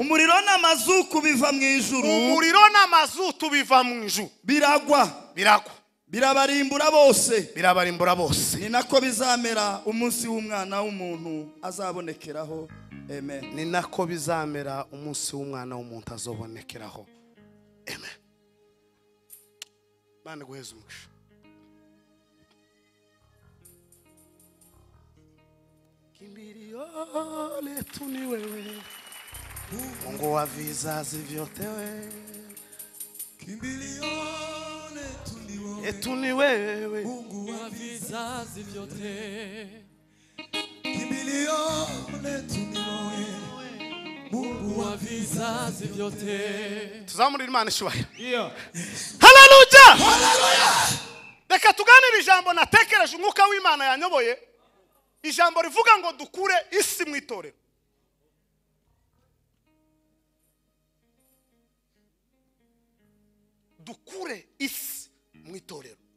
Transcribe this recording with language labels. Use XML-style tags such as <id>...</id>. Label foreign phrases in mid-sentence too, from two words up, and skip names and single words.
<rw>umuriro n'amazuku biva mu ijuru, biragwa, birabarimbura bose. Ni nako bizamera umunsi w'umwana w'umuntu azabonekeraho. Amen. Ni nako bizamera umunsi w'umwana w'umuntu azobonekeraho. Amen. Bana guheza umugisha.</rw> <sw>Kimbilio letu ni wewe, Mungu wa vizazi vyote wewe. Kimbilio letu ni wewe, Mungu wa vizazi vyote. Kimbilio letu ni wewe, Mungu wa vizazi vyote.</sw> <rw>Tuzamurira Imana ishubahiro. Ndio. Hallelujah. Reka tuganire ijambo natekereje umwuka w'Imana yanyoboye. Ijambo rivuga ngo dukure isi mu itorero. Dukure isi mu itorero.</rw>